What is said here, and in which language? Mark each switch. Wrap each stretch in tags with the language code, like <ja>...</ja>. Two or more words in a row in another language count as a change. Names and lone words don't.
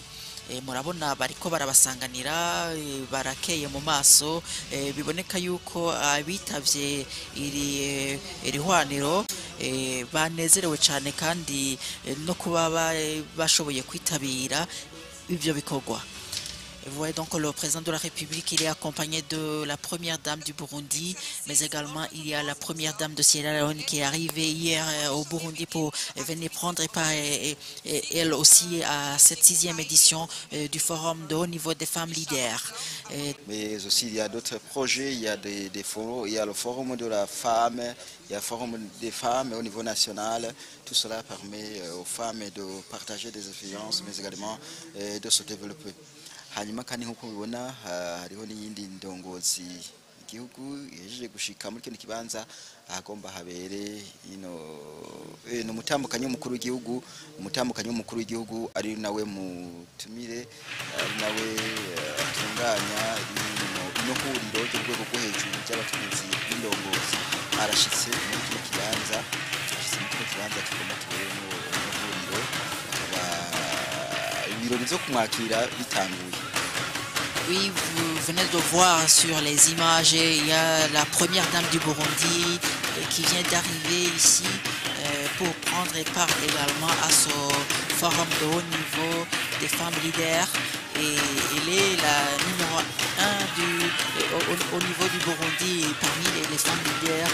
<rn>Murabona bariko barabasanganira barakeye mu maso biboneka yuko abitavye iri hwaniro banezerewe cyane kandi no kuba bashoboye kwitabira ivyo bikorwa.</rn> <fr>Vous voyez donc le président de la République, il est accompagné de la première dame du Burundi, mais également il y a la première dame de Sierra Leone qui est arrivée hier au Burundi pour venir prendre part elle aussi à cette 6e édition du forum de haut niveau des femmes leaders. Mais aussi il y a d'autres projets, il y a des forums, il y a le forum de la femme, il y a le forum des femmes au niveau national. Tout cela permet aux femmes de partager des expériences, mais également de se développer.</fr> <rn>Hanyuma kandi nkuko mubibona hariho n'iyindi ndongozi igihugu yejeje gushika muri kino kibanza ahagomba habere no mutambukanyi w'umukuru w'igihugu ari nawe mutumire ari nawe atunganya ino huriro ry'urwego rwo hejuru ry'abakenyezi b'indongozi arashitse muri kino kibanza kigomba kuberamo huriro ibirori byo kumwakira bitanguye.</rn> <fr>Oui, vous venez de voir sur les images, il y a la première dame du Burundi qui vient d'arriver ici pour prendre part également à ce forum de haut niveau des femmes leaders et elle est la numéro un au niveau du Burundi parmi les femmes leaders.</fr>